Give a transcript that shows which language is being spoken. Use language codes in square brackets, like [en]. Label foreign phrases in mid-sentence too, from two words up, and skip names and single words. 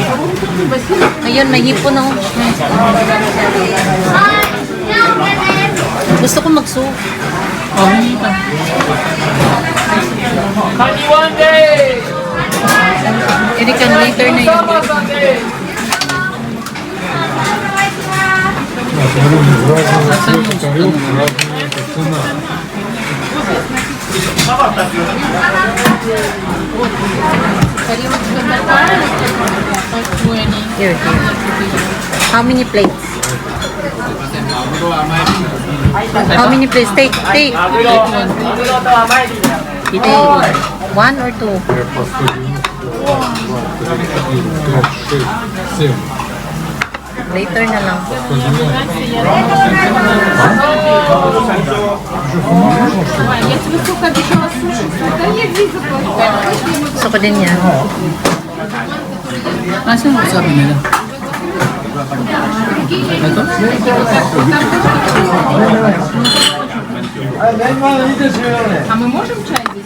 [tl] Ayun, may hipon oh. Gusto ko magsu. Oh, hindi pa. Hindi kan later na yun. [ru] Разные тарелки, разные цена. [en] Here. How many plates? How many plates? Take. Take one or two? [ru] Я посудил. 2, 3, 4, 5, 6, 7. [tl] Later na lang. [ru] Я тебе сколько обещала суши. Да я вижу просто. [tl] Gusto ko din yan. Nasaan yung sabi nila? Ito? [ru] А мы можем чай здесь?